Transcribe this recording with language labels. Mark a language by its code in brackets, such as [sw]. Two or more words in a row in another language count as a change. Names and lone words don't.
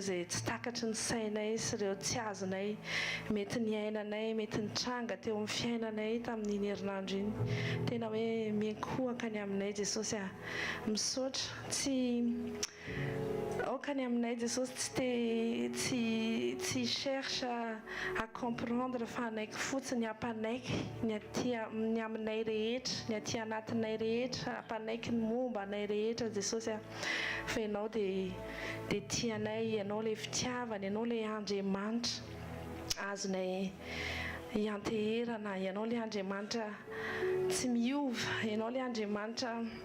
[mg] izay tsy takatry ny sainay sy ireo tsy azonay mety ny ainanay, mety ny tranga teo amin'ny fiainanay tamin'iny herinandro iny, tena hoe miankohaka ny aminay Jesosy misaotra tsy aokany aminay Jesosy tsy [fr] cherche à comprendre [mg] fa anaiky fotsiny hampanaiky ny aminay rehetra, ny aty anatinay rehetra, hampanaiky ny momba anay rehetra Jesosy fa ianao dia tianay, ianao ilay fitiavana, ianao ilay Andriamanitra azonay hianteherana, ianao ilay Andriamanitra tsy miova, ianao ilay Andriamanitra